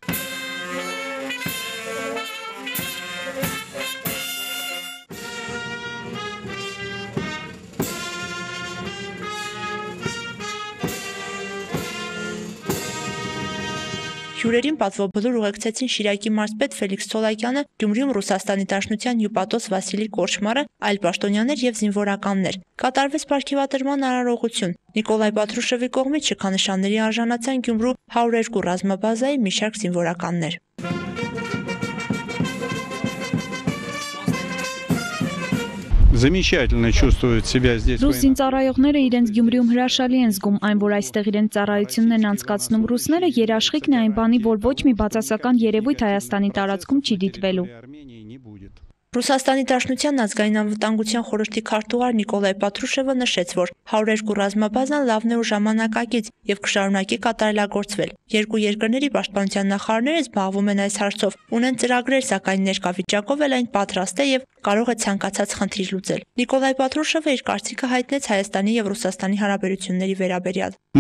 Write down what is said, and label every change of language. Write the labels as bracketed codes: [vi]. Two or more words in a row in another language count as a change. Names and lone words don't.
[hy] Հյուրերին Պատվո բլուր ուղեկցեցին Շիրակի մարզպետ Ֆելիքս Ցոլակյանը, Գյումրիում Ռուսաստանի Դաշնության հյուպատոս Վասիլի Կորչմարը, այլ պաշտոնյաներ եւ զինվորականներ։ Կատարվեց պարգևատրման արարողություն։ Նիկոլայ Պատրուշևի կողմից շքանշանների արժանացան Գյումրու 102 ռազմաբազայի մի շարք զինվորականներ։ [ru] Замечательно чувствуют себя здесь. [hy] Ռուս զինծառայողները իրենց Գյումրիում հրաշալի են զգում, այն որ այստեղ իրենց ծառայությունն են անցկացնում ռուսները, երաշխիքն է այն բանի, որ ոչ մի բացասական երևույթ Հայաստանի տարածքում չի դիտվելու։ Ռուսաստանի Դաշնության ազգային անվտանգության խորհրդի քարտուղար Նիկոլայ Պատրուշևը նշեց, որ 102 ռազմաբազան լավն է ու ժամանակակից եւ կշարունակի կատարելագործվել։ Երկու երկրների պաշտպանության նախարարները զբաղվում են այս հարցով, ունեն ծրագրեր, սակայն ներկա վիճակով էլ այն պատրաստ է եւ կարող է ցանկացած խնդիր լուծել։ Նիկոլայ Պատրուշևը իր կարծիքը հայտնեց Հայաստանի եւ Ռուսաստանի հարաբերությունների վերաբերյալ։